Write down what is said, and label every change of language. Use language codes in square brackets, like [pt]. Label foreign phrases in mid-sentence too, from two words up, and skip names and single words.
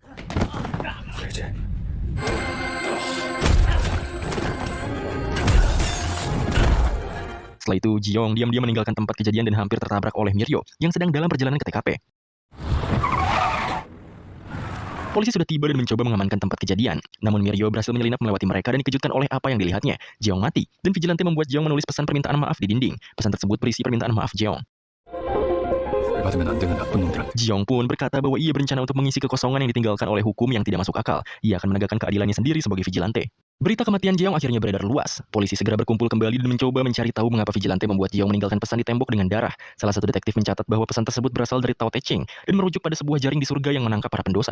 [id] Setelah itu, Jeong diam-diam meninggalkan tempat kejadian dan hampir tertabrak oleh Miryo yang sedang dalam perjalanan ke TKP. Polisi sudah tiba dan mencoba mengamankan tempat kejadian. Namun Miryo berhasil menyelinap melewati mereka dan dikejutkan oleh apa yang dilihatnya. Jeong mati, dan vigilante membuat Jeong menulis pesan permintaan maaf di dinding. Pesan tersebut berisi permintaan maaf Jeong. [ko] 받으면 안 되는 나쁜 놈들한테. [id] Jeong pun berkata bahwa ia berencana untuk mengisi kekosongan yang ditinggalkan oleh hukum yang tidak masuk akal. Ia akan menegakkan keadilannya sendiri sebagai vigilante. Berita kematian Jeong akhirnya beredar luas. Polisi segera berkumpul kembali dan mencoba mencari tahu mengapa vigilante membuat Jeong meninggalkan pesan di tembok dengan darah. Salah satu detektif mencatat bahwa pesan tersebut berasal dari Tao Te Ching dan merujuk pada sebuah jaring di surga yang menangkap para pendosa.